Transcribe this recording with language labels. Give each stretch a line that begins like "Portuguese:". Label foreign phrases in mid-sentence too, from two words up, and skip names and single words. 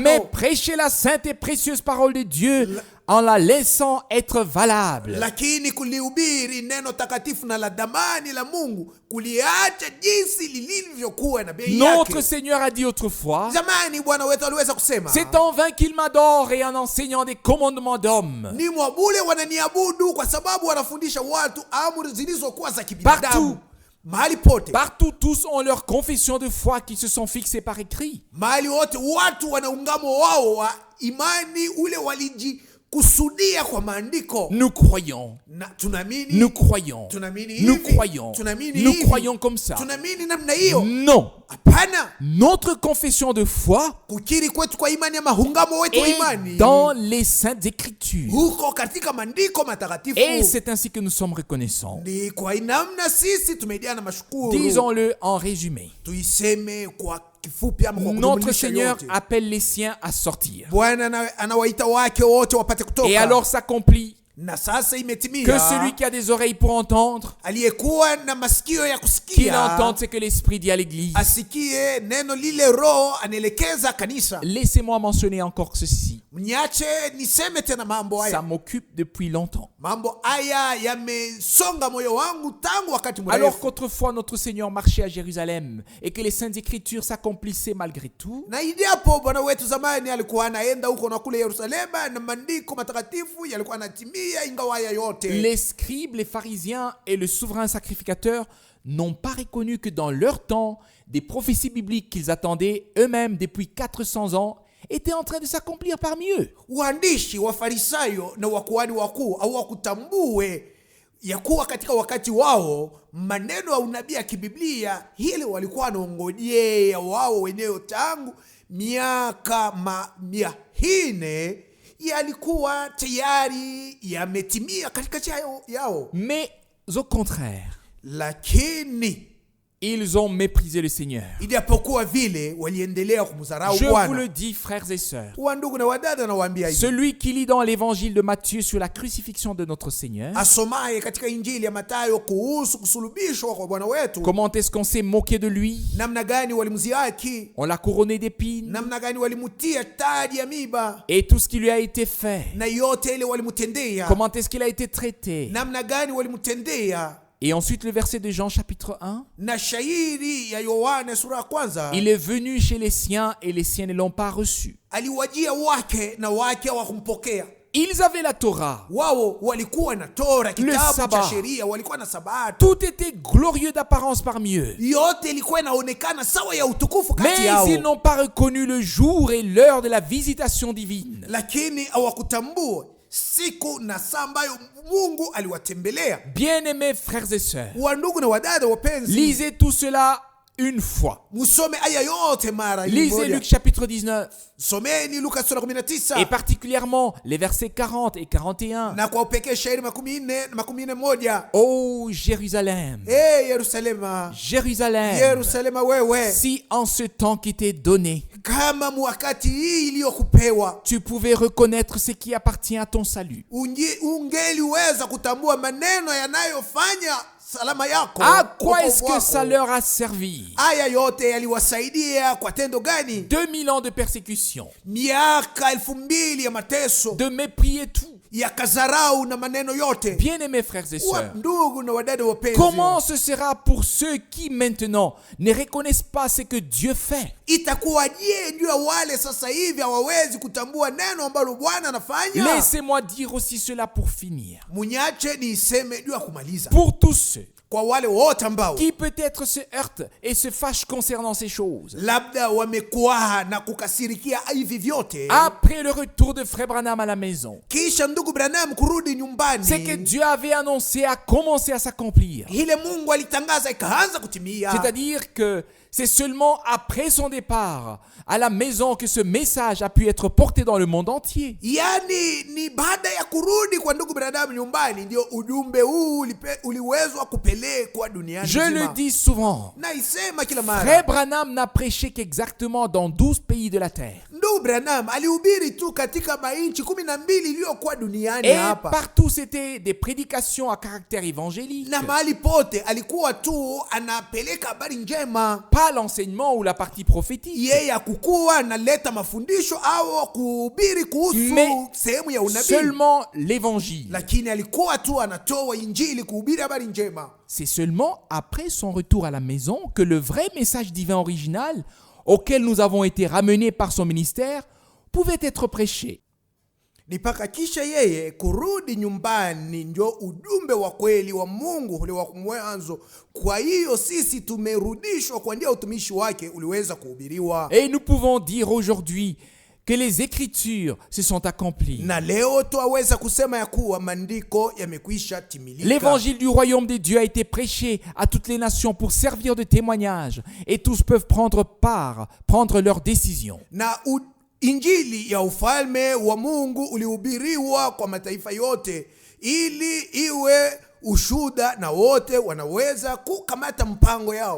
French: mais prêcher la sainte et précieuse parole de Dieu en la laissant être valable.
Swahili: lakini kulihubiri neno takatifu na la damani la Mungu, kuliacha jinsi lilivyokuwa na bei
French: Notre
Swahili: yake.
French: Seigneur a dit autrefois,
Swahili: Zamani Bwana wetu aliweza kusema,
French: c'est en vain qu'il m'adore et en enseignant des commandements d'hommes.
Swahili: ni mwabule wananiabudu kwa sababu wanafundisha watu amri zilizokuwa za kibinadamu.
French: Partout.
Swahili: Mahali pote,
French: Partout, tous ont leur confession de foi qui se sont fixées par écrit.
Swahili: mahali wote watu wana ungamo wao wa imani ule walijikusudia kwa maandiko.
French: Nous croyons,
Swahili: Na tunaamini,
French: nous croyons,
Swahili: tunaamini
French: nous
Swahili: hivi,
French: croyons,
Swahili: tunaamini
French: nous
Swahili: hivi,
French: croyons comme ça.
Swahili: tunaamini namna hiyo.
French: Non,
Swahili: Hapana,
French: notre confession de foi
Swahili: kukiri kwetu kwa imani ama hungamo wetu wa
French: est
Swahili: imani
French: dans les saintes écritures.
Swahili: huko katika maandiko matakatifu.
French: Et c'est ainsi que nous sommes reconnaissants.
Swahili: Ni kwa namna sisi tumejaa na mashukuru.
French: Disons-le en résumé.
Swahili: Tuiseme kwa kifupi ama kwa
French: Notre
Swahili: kujumlisha
French: Seigneur
Swahili: yote.
French: appelle les siens à sortir.
Swahili: Bwana anawaita wake wote wapate kutoka.
French: Et alors s'accomplit
Swahili: na sasa
French: que
Swahili: imetimia,
French: celui qui a des oreilles pour entendre,
Swahili: aliyekuwa na masikio ya
French: qu'il
Swahili: kusikia
French: entende ce que l'Esprit dit à l'Église.
Swahili: asikie neno lile Roho anaelekeza kanisa.
French: Laissez-moi mentionner encore ceci.
Swahili: Mniache niseme tena mambo
French: Ça
Swahili: haya.
French: m'occupe depuis longtemps.
Swahili: Mambo haya yamesonga moyo wangu tangu wakati
French: Alors
Swahili: mrefu.
French: qu'autrefois notre Seigneur marchait à Jérusalem et que les saintes écritures s'accomplissaient malgré tout,
Swahili: Na ijapo Bwana wetu zamani alikuwa anaenda huko na kule Yerusalema na maandiko matakatifu yalikuwa yanatimia ingawa haya yote,
French: les scribes, les pharisiens et le souverain sacrificateur n'ont pas reconnu que dans leur temps, des prophéties bibliques qu'ils attendaient eux-mêmes depuis 400 ans étaient en train de s'accomplir parmi eux.
Swahili: waandishi wa Farisayo na wakuhani wakuu hawakutambue ya kuwa katika wakati wao maneno ya unabii ya kibiblia ile walikuwa wanaongojea wao wenyewe tangu miaka 400 yalikuwa tayari yametimia katika yao.
French: Mais au contraire,
Swahili: Lakini
French: Ils ont méprisé le Seigneur.
Swahili: ijapokuwa vile waliendelea kumdharau
French: Je vous
Swahili: Bwana.
French: le dis, frères et sœurs.
Swahili: Wandugu na wadada, nawaambia hivi,
French: Celui qui lit dans l'évangile de Matthieu sur la crucifixion de notre Seigneur,
Swahili: asomaye katika injili ya Mathayo kuhusu kusulubishwa kwa Bwana wetu,
French: comment est-ce qu'on s'est moqué de lui?
Swahili: namna gani walimziaki,
French: On l'a couronné d'épines
Swahili: namna gani walimutia taji ya miba,
French: et tout ce qui lui a été fait.
Swahili: na yote ile walimtendea,
French: Comment est-ce qu'il a été traité?
Swahili: namna gani walimtendea.
French: Et ensuite le verset de Jean chapitre 1.
Swahili: Na shairi ya Yohana sura ya kwanza,
French: Il est venu chez les siens et les siens ne l'ont pas reçu.
Swahili: aliwajia wake na wake hawakumpokea.
French: Ils avaient la Torah.
Swahili: Wao walikuwa na Tora, kitabu
French: Sabbat.
Swahili: cha sheria, walikuwa na Sabato.
French: Tout était glorieux d'apparence parmi eux.
Swahili: Yote ilikuwa inaonekana sawa ya utukufu kati
French: Mais
Swahili: yao,
French: ils n'ont pas reconnu le jour et l'heure de la visitation divine.
Swahili: lakini hawakutambua siku na saa ambayo Mungu aliwatembelea.
French: Bien-aimés frères et sœurs,
Swahili: Wandugu na wadada wapenzi,
French: lisez tout cela une fois.
Swahili: musome aya yote mara
French: Lisez
Swahili: moja.
French: Luc chapitre 19
Swahili: Someni Luka sura 19,
French: et particulièrement les versets 40 et 41.
Swahili: na kwa upekee shairi 40 na 41.
French: Ô Jérusalem,
Swahili: Yerusalema,
French: Jérusalem,
Swahili: Yerusalema wewe,
French: si en ce temps qui t'est donné,
Swahili: kama mwakati hii iliyokupewa
French: tu pouvais reconnaître ce qui appartient à ton salut,
Swahili: ungeliweza kutambua maneno yanayofanya salama yako,
French: à quoi est-ce
Swahili: wokovu
French: que ça
Swahili: wako.
French: leur a servi?
Swahili: Haya yote yaliwasaidia kwa tendo gani?
French: 2000 ans de persécution,
Swahili: Miaka 2000 ya mateso,
French: de mépris et tout.
Swahili: ya kazarau na maneno yote.
French: Bien-aimés frères et sœurs,
Swahili: Ndugu na wadada wapenzi,
French: comment ce sera pour ceux qui maintenant ne reconnaissent pas ce que Dieu fait?
Swahili: itakuwaje juu ya wale sasa hivi hawawezi kutambua neno ambalo Bwana anafanya?
French: Laissez-moi dire aussi cela pour finir.
Swahili: Munyache niiseme juu ya kumaliza,
French: Pour tous ceux
Swahili: kwa wale wote ambao
French: qui peut-être se heurtent et se fâchent concernant ces choses,
Swahili: labda wamekuwa na kukasirikia hivi vyote,
French: après le retour de Frère Branham à la maison,
Swahili: kisha ndugu Branham kurudi
French: ce que
Swahili: nyumbani,
French: Dieu avait annoncé a commencé à s'accomplir.
Swahili: ile Mungu alitangaza ikaanza kutimia.
French: C'est-à-dire que c'est seulement après son départ à la maison que ce message a pu être porté dans le monde entier.
Swahili: Yani ni baada ya kurudi kwa ndugu Branham nyumbani ndio ujumbe huu uliwezwa kupelekwa duniani
French: Je le
Swahili: nzima.
French: dis souvent,
Swahili: Na isema kila mara,
French: Frère Branham n'a prêché qu'exactement dans 12 pays de la terre.
Swahili: ndugu Branham alihubiri tu katika mainchi 12 iliyokuwa duniani
French: Et
Swahili: hapa,
French: partout c'était des prédications à caractère évangélique.
Swahili: na mahali pote alikuwa tu anapeleka habari njema,
French: Pas l'enseignement ou la partie prophétique.
Swahili: yeye akukuwa analeta mafundisho au kuhubiri kuhusu
French: Mais
Swahili: sehemu ya unabii,
French: seulement l'évangile.
Swahili: lakini alikuwa tu anatoa injili, kuhubiri habari njema.
French: C'est seulement après son retour à la maison que le vrai message divin original, auquel nous avons été ramenés par son ministère, pouvait être prêché.
Swahili: Ni paka kisha yeye kurudi nyumbani ndio ujumbe wa kweli wa Mungu ule wa mwanzo. Kwa hiyo sisi tumerudishwa kwa njia ya utumishi wake uliweza kuhubiriwa.
French: Et nous pouvons dire aujourd'hui que les Écritures se sont accomplies.
Swahili: Na leo tuweza kusema ya kuwa maandiko yamekwisha timilika.
French: L'évangile du royaume de Dieu a été prêché à toutes les nations pour servir de témoignage, et tous peuvent prendre leur décision.
Swahili: Na injili ya ufalme wa Mungu ulihubiriwa kwa mataifa yote ili iwe ushuda na wote wanaweza kukamata mpango yao.